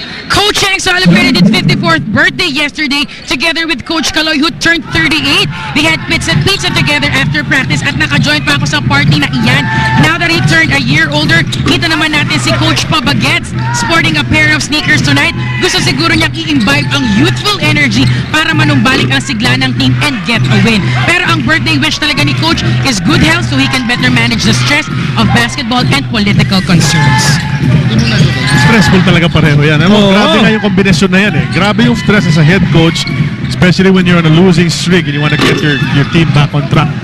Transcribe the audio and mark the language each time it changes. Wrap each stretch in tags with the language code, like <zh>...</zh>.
<en>Coach Chang celebrated his 54th birthday yesterday together with Coach Kaloy who turned 38. They had pizza together after practice</en> <tl>at naka-join pa ako sa party na iyan.</tl> <en>Now that he turned a year older,</en> <tl>kita naman natin si</tl> <en>Coach Pabagets sporting a pair of sneakers tonight.</en> <tl>Gusto siguro niyang i-imbibe ang youthful energy para manumbalik ang sigla ng team</tl> <en>and get a win.</en> <tl>Pero ang birthday wish talaga ni</tl> <en>Coach is good health so he can better manage the stress of basketball and political concerns.</en> <tl>Stressful talaga pareho yan. Grabe nga yung kombinasyon na yan eh. Grabe yung stress</tl> <en>as a head coach, especially when you're on a losing streak and you want to get your team back on track.</en>